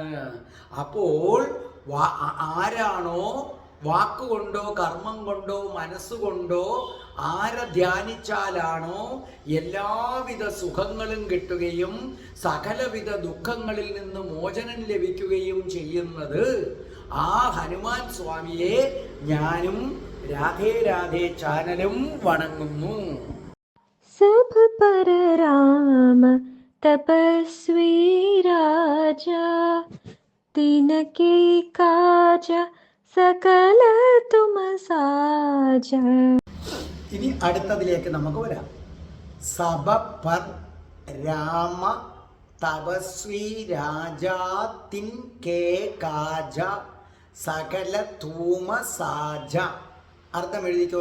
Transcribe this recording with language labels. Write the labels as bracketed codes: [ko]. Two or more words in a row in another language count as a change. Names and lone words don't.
[ml] അപ്പോൾ ആരാണോ വാക്കുകൊണ്ടോ കർമ്മം കൊണ്ടോ മനസ്സുകൊണ്ടോ ആരെ ധ്യാനിച്ചാലാണോ എല്ലാവിധ സുഖങ്ങളും കിട്ടുകയും സകലവിധ ദുഃഖങ്ങളിൽ നിന്ന് മോചനം ലഭിക്കുകയും ചെയ്യുന്നത്, ആ ഹനുമാൻ സ്വാമിയെ ഞാനും രാധേ രാധേ ചാനലും വണങ്ങുന്നു. [awa] सब पर राम तपस्वी राजा तिनके काज सकल तुम साज. [ml] ഇനി അടുത്തതിലേക്ക് നമുക്ക് വരാം. [awa] सभ पर राम तपस्वी राजा तिन के काज सकल धूम साज. [ml] അർത്ഥം എഴുതിക്കോ.